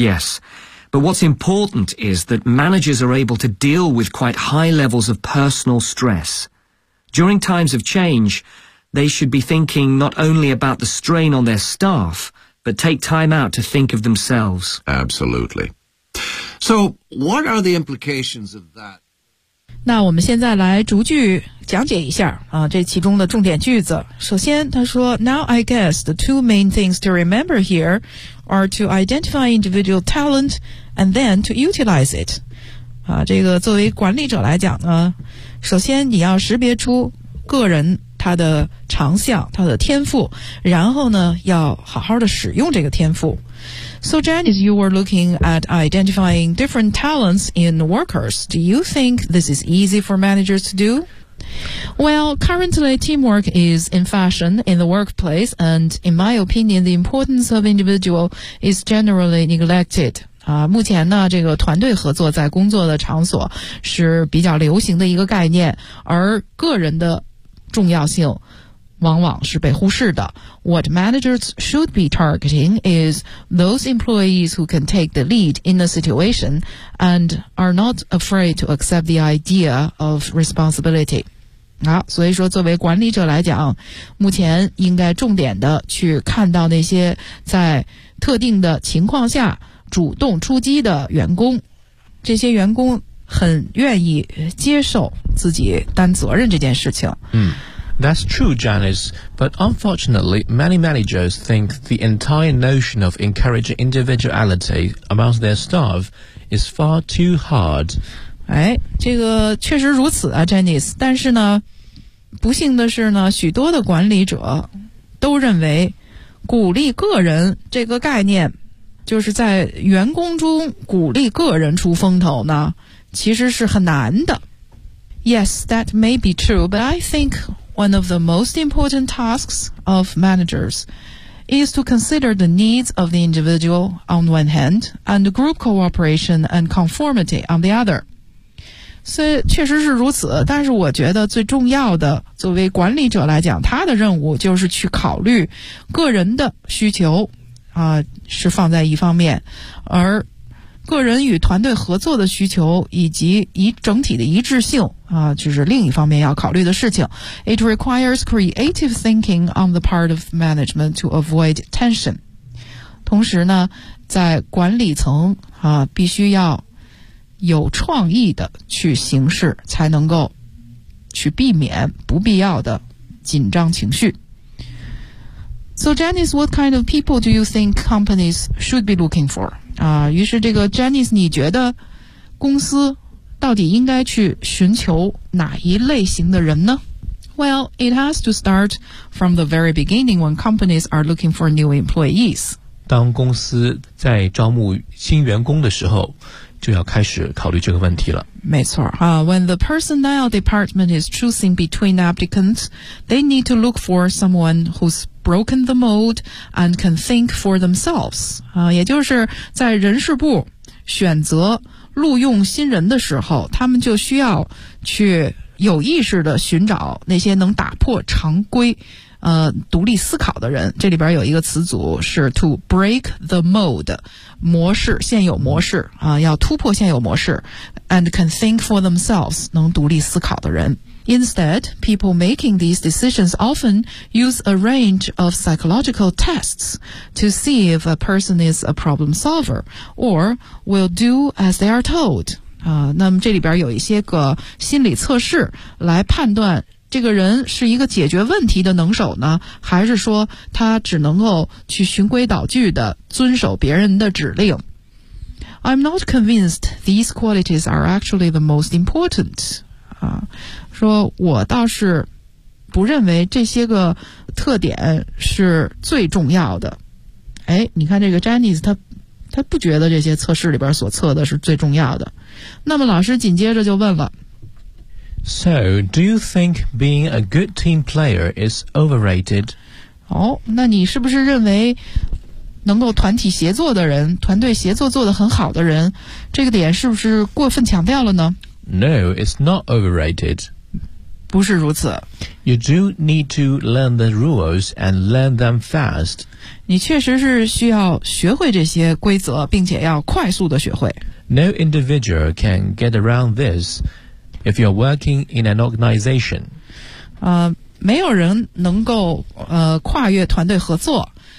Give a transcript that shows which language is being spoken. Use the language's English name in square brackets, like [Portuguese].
[English] Yes, but what's important is that managers are able to deal with quite high levels of personal stress. During times of change, they should be thinking not only about the strain on their staff, but take time out to think of themselves. Absolutely. So, what are the implications of that? [Chinese] 那我们现在来逐句讲解一下啊，这其中的重点句子。首先，他说 [English] ，Now I guess the two main things to remember here are to identify individual talent and then to utilize it。 [Chinese] 啊，这个作为管理者来讲呢，首先你要识别出个人他的长项、他的天赋，然后呢，要好好的使用这个天赋。 [English] So Janice, you were looking at identifying different talents in workers. Do you think this is easy for managers to do? Well, currently teamwork is in fashion in the workplace, and in my opinion, the importance of individual is generally neglected. [Chinese] 啊，目前呢，这个团队合作在工作的场所是比较流行的一个概念，而个人的重要性往往是被忽视的。 [English] What managers should be targeting is those employees who can take the lead in the situation and are not afraid to accept the idea of responsibility. [Chinese] 好，所以说作为管理者来讲，目前应该重点的去看到那些在特定的情况下主动出击的员工。这些员工很愿意接受自己担责任这件事情。 [English] That's true, Janice, but unfortunately, many managers think the entire notion of encouraging individuality amongst their staff is far too hard. [Chinese] 哎，这个确实如此啊 ,Janice, 但是呢，不幸的是呢，许多的管理者都认为鼓励个人这个概念，就是在员工中鼓励个人出风头呢，其实是很难的。 [English] Yes, that may be true, but I think one of the most important tasks of managers is to consider the needs of the individual on one hand and group cooperation and conformity on the other. [Chinese] 所以确实是如此，但是我觉得最重要的作为管理者来讲，他的任务就是去考虑个人的需求啊，是放在一方面，而个人与团队合作的需求以及以整体的一致性啊，就是另一方面要考虑的事情。 [English] It requires creative thinking on the part of management to avoid tension. [Chinese] 同时呢，在管理层啊，必须要有创意的去行事，才能够去避免不必要的紧张情绪。 [English] So Janice, what kind of people do you think companies should be looking for? [Chinese] 啊，于是这个 Janice, 你觉得公司到底应该去寻求哪一类型的人呢？ [English] Well, it has to start from the very beginning when companies are looking for new employees. [Chinese] 当公司在招募新员工的时候，就要开始考虑这个问题了。没错啊， [English] when the personnel department is choosing between applicants, they need to look for someone who'sbroken the mold and can think for themselves. [Chinese] 也就是在人事部选择录用新人的时候，他们就需要去有意识地寻找那些能打破常规独立思考的人。这里边有一个词组是 [English] to break the mold, [Chinese] 模式，现有模式要突破现有模式 [English] and can think for themselves, [Chinese] 能独立思考的人。 [English] Instead, people making these decisions often use a range of psychological tests to see if a person is a problem solver or will do as they are told. [Chinese] 那么这里边有一些个心理测试来判断这个人是一个解决问题的能手呢，还是说他只能够去循规蹈矩的遵守别人的指令。 [English] I'm not convinced these qualities are actually the most important. [Chinese] 说我倒是不认为这些个特点是最重要的。哎，你看这个 Janice, 他不觉得这些测试里边所测的是最重要的。那么老师紧接着就问了。 [English] So, do you think being a good team player is overrated? [Chinese] 哦，那你是不是认为能够团体协作的人，团队协作做得很好的人，这个点是不是过分强调了呢？ [English] No, it's not overrated. [Chinese] 不是如此。 [English] You do need to learn the rules and learn them fast. [Chinese] 你确实是需要学会这些规则，并且要快速地学会。 [English] No individual can get around this if you're working in an organization. [Chinese] 没有人能够跨越团队合作。